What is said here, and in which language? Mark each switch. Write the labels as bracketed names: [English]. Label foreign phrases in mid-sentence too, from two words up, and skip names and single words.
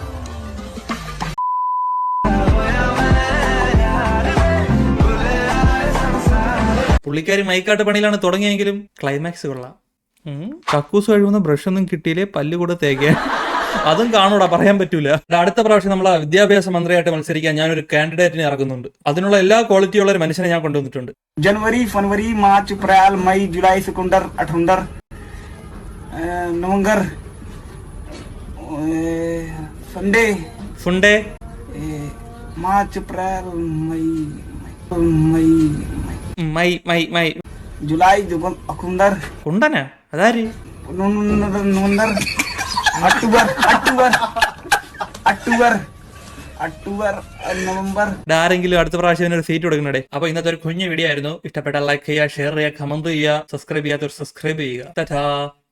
[Malayalam] പുള്ളിക്കാരി മൈക്കാട്ട് പണിയിലാണ് തുടങ്ങിയെങ്കിലും ക്ലൈമാക്സ് കൊള്ളാം. കക്കൂസ് കഴിയുന്ന ബ്രഷ് ഒന്നും കിട്ടിയില്ലേ പല്ല് കൂടെ തേക്കാൻ. അതും കാണൂടാ, പറയാൻ പറ്റൂല. അടുത്ത പ്രാവശ്യം നമ്മളെ വിദ്യാഭ്യാസ മന്ത്രിയായിട്ട് മത്സരിക്കാൻ ഞാനൊരു കാൻഡിഡേറ്റിനെ ഇറക്കുന്നുണ്ട്. അതിനുള്ള എല്ലാ ക്വാളിറ്റിയുള്ള ഒരു മനുഷ്യനെ ഞാൻ കൊണ്ടുവന്നിട്ടുണ്ട്. [Hindi] जनवरी फरवरी मार्च अप्रैल मई जुलाई सितंबर अठुंबर नवंबर संडे ഫുണ്ടേ मार्च अप्रैल मई मई മൈ മൈ മൈ जुलाई अकुंदर [Malayalam] കുണ്ടനാ അതാര്? [Hindi] नवंबर अक्टूबर अक्टूबर अक्टूबर अक्टूबर नवंबर. [Malayalam] ആരെങ്കിലും അടുത്ത പ്രാവശ്യം ഒരു സീറ്റ് കൊടുക്കണേ. അപ്പൊ ഇന്നത്തെ ഒരു കുഞ്ഞു വീഡിയോ ആയിരുന്നു. ഇഷ്ടപ്പെട്ട ലൈക്ക് ചെയ്യുക, ഷെയർ ചെയ്യുക, കമന്റ് ചെയ്യുക, സബ്സ്ക്രൈബ് ചെയ്യാത്തവർ സബ്സ്ക്രൈബ് ചെയ്യുക.